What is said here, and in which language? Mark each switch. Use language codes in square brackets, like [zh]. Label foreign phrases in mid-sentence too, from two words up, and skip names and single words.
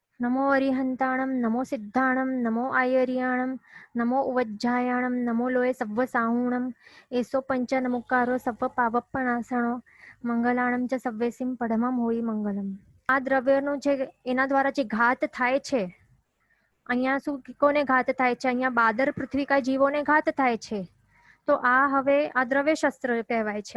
[pra] नमो अरिहंताणं नमो सिद्धाणं नमो आयर्याणं नमो उवज्जायाणं नमो लोये सव्वसाहुणं एसो पंच नमुकारो सव्व પાવપણાસણો મંગલાણમ ચ સવ્વેસિમ પડમમ હોઈ મંગલમ. [gu] આ દ્રવ્યનો જે એના દ્વારા જે ઘાત થાય છે, અહીંયા શું કોને ઘાત થાય છે? અહીંયા બાદર પૃથ્વીકા જીવોને ઘાત થાય છે. તો આ હવે આ દ્રવ્ય શસ્ત્ર કહેવાય છે.